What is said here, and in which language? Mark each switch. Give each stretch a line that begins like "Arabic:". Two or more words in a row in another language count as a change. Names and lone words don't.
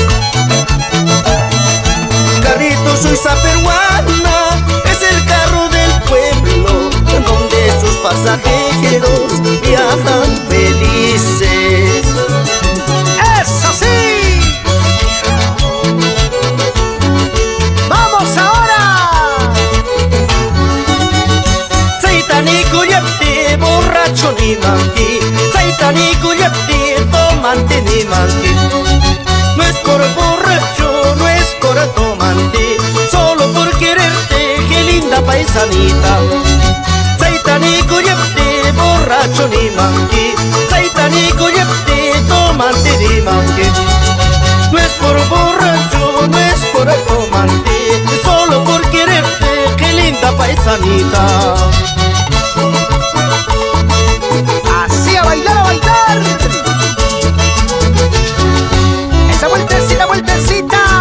Spanish: Carrito Suiza peruana es el carro del pueblo donde sus pasajeros viajan felices. ¡Eso sí! ¡Vamos ahora!
Quechua: Saitanico yapti, borracho ni manqui. Saitanico yapti, tomante ni manqui.
Spanish: No es por borracho, no es por tomante, solo por quererte, qué linda paisanita.
Quechua: Saitanico yapti, borracho ni manqui. Saitanico yapti, tomante ni manqui.
Spanish: No es por borracho, no es por tomante, solo por quererte, qué linda paisanita. Así a bailar, a bailar. Esa vueltecita, vueltecita.